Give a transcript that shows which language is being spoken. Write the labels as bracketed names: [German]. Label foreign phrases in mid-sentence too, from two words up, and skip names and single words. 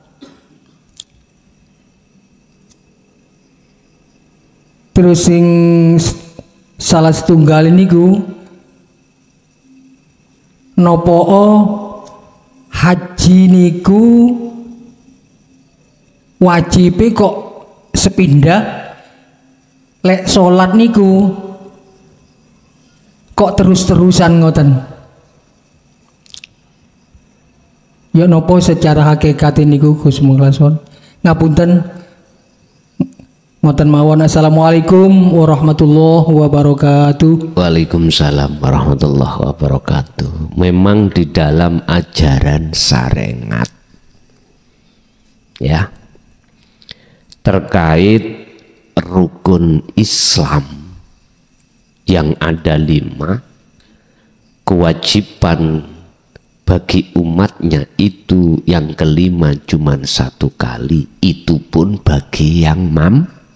[Javanese] Terus sing salah setunggal niku nopo haji niku wajib kok sepindah, lek sholat niku kok terus-terusan ngoten. Ya nopo secara hakikat niku Gus Mukhlason. Ngapunten ngoten mawon. [Arabic] السلام عليكم ورحمة الله وبركاته. وعليكم السلام ورحمة الله وبركاته. [Indonesian] Memang di dalam ajaran syariat ya terkait rukun Islam yang ada 5, kewajiban bagi umatnya itu yang kelima cuma 1 kali, itu pun bagi yang mampu.